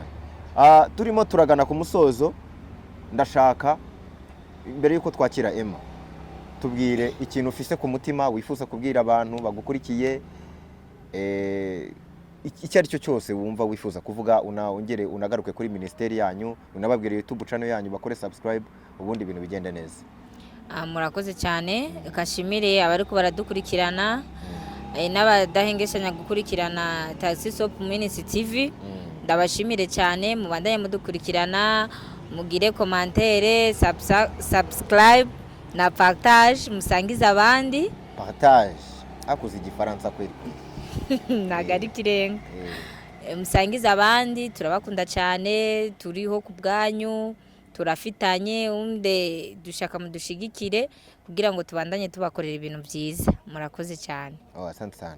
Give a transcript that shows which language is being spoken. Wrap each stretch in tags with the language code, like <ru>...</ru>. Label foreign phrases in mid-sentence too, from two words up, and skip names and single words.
<rw>Turimo turagana ku musozo ndashaka mbere yuko twakira Emma tubwire ikintu ufise ku mutima wifuza kubwira abantu bagukurikiye icyo ari cyo cyose wumva wifuza kuvuga unongere unagaruke kuri ministeri yanyu unababwire YouTube channel yanyu bakore subscribe ubundi ibintu bigende neza.</rw> <rn>Murakoze cyane kashimire abariko baradukurikirana n'abadahengeshanya gukurikirana Taxis Hope Ministry TV. Ndabashimire cyane mubandanye mudukurikirana mugire commentaire subscribe na partage musangize abandi.</rn> <rw>Partage akuze igifaransa kweli nagari kirenga.</rw> <rn>Musangize abandi turabakunda cyane turiho ku bwanyu turafitanye unde dushaka mudushigikire kugira ngo tubandanye tubakorera ibintu byiza. Murakoze cyane.</rn> <sw>Asante sana.</sw>